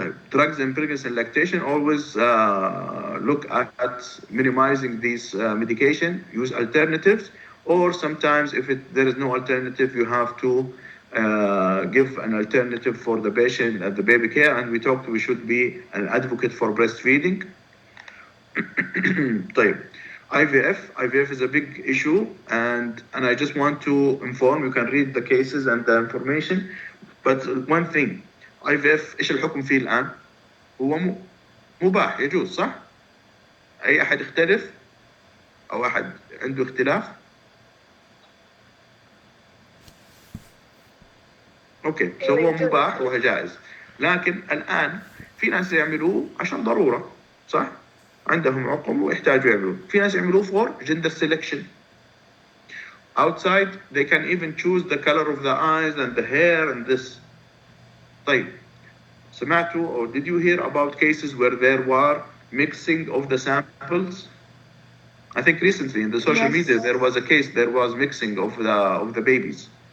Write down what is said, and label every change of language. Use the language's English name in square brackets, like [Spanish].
[English] Drugs in pregnancy and lactation, always look at minimizing these medication, use alternatives, or sometimes if there is no alternative, you have to give an alternative for the patient at the baby care, and we should be an advocate for breastfeeding. [Arabic] طيب. [English] IVF is a big issue, and I just want to inform, you can read the cases and the information, but one thing, IVF [Arabic] ايش الحكم فيه الآن؟ هو مباح يجوز صح؟ أي أحد يختلف أو أحد عنده اختلاف؟ أوكي، هو مباح وهو جائز، لكن الآن في ناس يعملوه عشان ضرورة صح؟ عندهم عقم ويحتاجوا يعملوه، في ناس يعملوه [English] for gender selection. Outside they can even choose the color of the eyes and the hair and this. [Arabic] طيب سمعتوا [English] or did you hear about cases where there were mixing of the samples? I think recently in the social media there was a case, there was mixing of the babies.